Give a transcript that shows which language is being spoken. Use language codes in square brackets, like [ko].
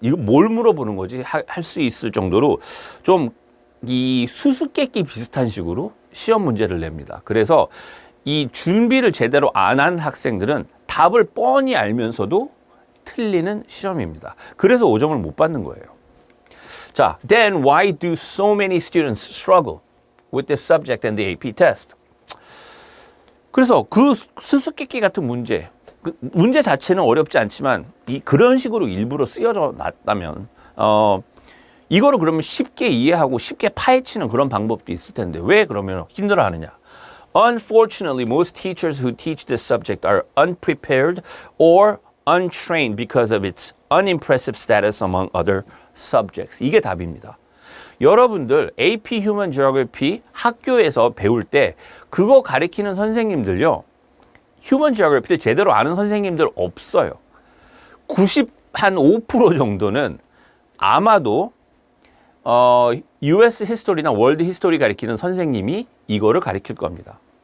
[ko] 이거 뭘 물어보는 거지? 할 수 있을 정도로 좀 이 수수께끼 비슷한 식으로 시험 문제를 냅니다. 그래서 이 준비를 제대로 안 한 학생들은 답을 뻔히 알면서도 틀리는 시험입니다. 그래서 5점을 못 받는 거예요. [en] 자, then why do so many students struggle with this subject and the AP test? [ko] 그래서 그 수수께끼 같은 문제 자체는 어렵지 않지만 그런 식으로 일부러 쓰여져 놨다면 이거를 그러면 쉽게 이해하고 쉽게 파헤치는 그런 방법도 있을 텐데 왜 그러면 힘들어하느냐? [en] Unfortunately, most teachers who teach this subject are unprepared or untrained because of its unimpressive status among other subjects. [ko] 이게 답입니다. 여러분들 AP Human Geography 학교에서 배울 때 그거 가르치는 선생님들요. Human Geography를 제대로 아는 선생님들 없어요. 95% 정도는 아마도 US 히스토리나 월드 히스토리 가르치는 선생님이 이거를 가르칠 겁니다.